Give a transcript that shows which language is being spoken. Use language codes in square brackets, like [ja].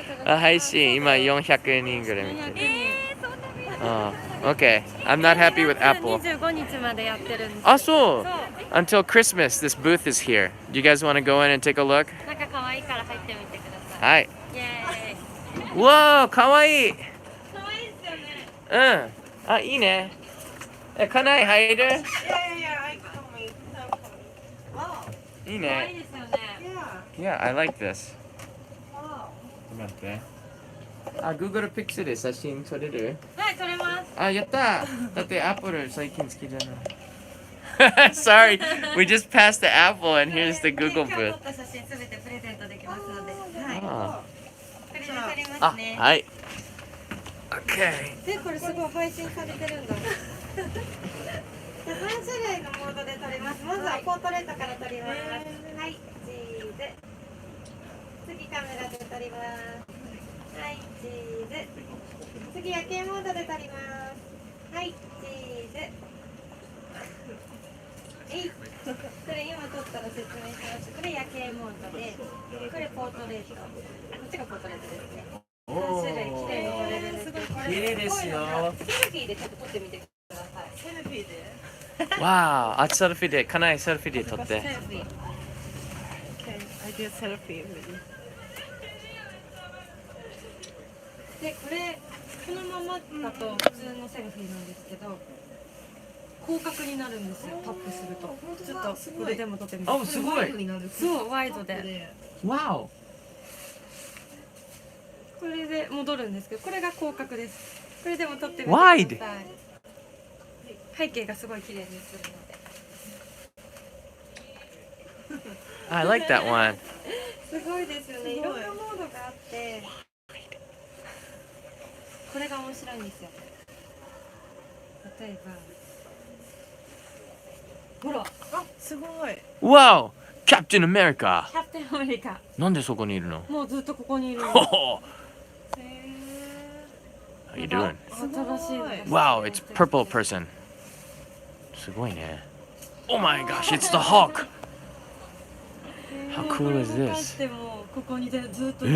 [ja] 配信今400人ぐらい見てる。そんな見えない。 [en] Okay, I'm not happy with Apple. [ja] 25日までやってるんです。あ、そう。そう。 [en] Until Christmas, this booth is here. Do you guys want to go in and take a look? [ja] なんか可愛いから入ってみてください。はい。イエーイ。わあ、かわいい。可愛いですよね。うん。あ、いいね。家内入る？ [en] Yeah, yeah, I coming. Wow. [ja] いい可愛いね。ですよね。 [en] Yeah. Yeah, I like this. Wow. [ja] 待って。あ、Google Pixel で写真撮れる？はい撮れます。あ、やった。だって Apple 最近好きじゃない。 [en] Sorry, we just passed the Apple and here's the Google [ja] 今日撮 [en] booth. [ja] った写真すべてプレゼントできますので。はい。あこれで撮りまあ、すね。はい。OK。でこれすごい配信されてるんだ。3種類のモードで撮れます。まずはポートレートから撮ります。はい、チーズ。次カメラで撮ります。はい、チーズ。次夜景モードで撮ります。はい、チーズ。これ今撮ったら説明します。これ夜景モードで、これポートレート。こっちがポートレートですね。 3種類綺麗に撮れるんですけど、これ綺麗ですよ。セルフィーでちょっと撮ってみてください。セルフィーで。わあ、あ、セルフィーで、家内セルフィーで撮って。セルフィー。 [en] Okay, I do selfie with you. [ja] でこれこのままだと普通のセルフィーなんですけど、広角になるんですよ。タップすると。ちょっとこれでも撮ってみて。あ、すごい。そうワイドで。わお。これで戻るんですけど、これが広角です。これでも撮ってみてください。ワイド。背景がすごい綺麗にするので。 [en] I like that one. [ja] すごいですよね。いろんなモードがあって、これが面白いんですよ。例えば、ほら、あ、すごい。わお、Captain America。キャプテンアメリカ。なんでそこにいるの？もうずっとここにいる。ほほ。 [en] How you doing? [ja] 新しいのです。 [en] Wow, it's purple person. [ja] すごいね。 [en] Oh my gosh, it's the Hulk. How cool is [ja] これ動か [en] this? [ja] してもここにずっといる。